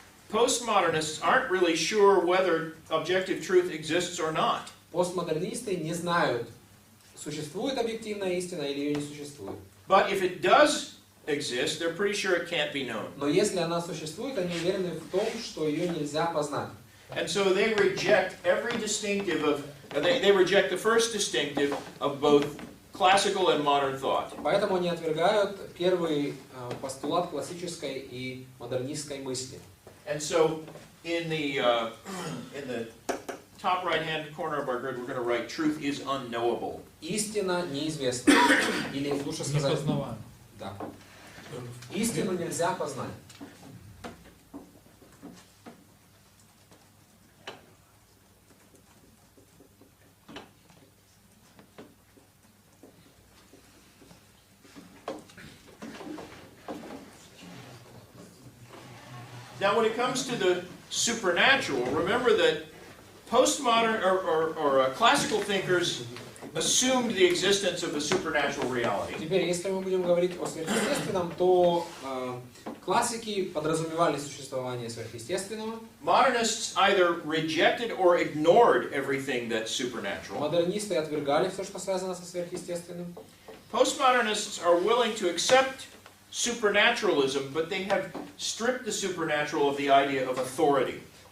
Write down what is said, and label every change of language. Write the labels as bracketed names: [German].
[English] Postmodernists aren't really sure whether objective truth exists or not. [Russian] Постмодернисты не знают, существует объективная истина или ее не существует. [English] But if it does exist, they're pretty sure it can't be known. [Russian] Но если она существует, они уверены в том, что ее нельзя познать. [English] And so they reject every distinctive of, they reject the first distinctive of both classical and modern thought. [Russian] Поэтому они отвергают первый постулат классической и модернистской мысли. [English] And so in the top right-hand corner of our grid, we're going to write truth is unknowable. [Russian] Истина неизвестна. Или лучше сказать, да. Истину нельзя познать. [English] Now, when it comes to the supernatural, remember that postmodern or classical thinkers assumed the existence of a supernatural reality. [Russian] Теперь, если мы будем говорить о сверхъестественном, то классики подразумевали существование сверхъестественного. [English] Modernists either rejected or ignored everything that's supernatural. [Russian] Модернисты отвергали все, что связано со сверхъестественным. [English] Postmodernists are willing to accept supernaturalism, but they have stripped the supernatural of the idea of authority.